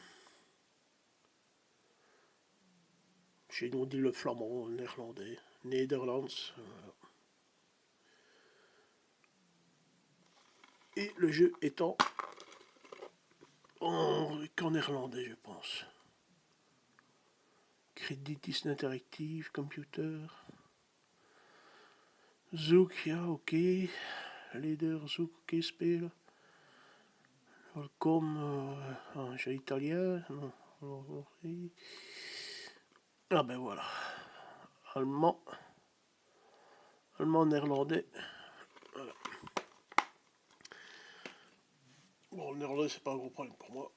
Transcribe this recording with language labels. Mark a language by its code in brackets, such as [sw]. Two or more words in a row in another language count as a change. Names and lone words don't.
[fr] Chez nous on dit le flamand, le néerlandais. Netherlands. Voilà. Et le jeu étant qu'en néerlandais, je pense. Creditis Interactive, Computer. [nl] Zoek, ja, oké. Leader, zoek, oké, spelen. Welkom, [fr] j'ai italien. Ah ben voilà. Allemand. Allemand, néerlandais. Voilà. Bon, le néerlandais, c'est pas un gros problème pour moi.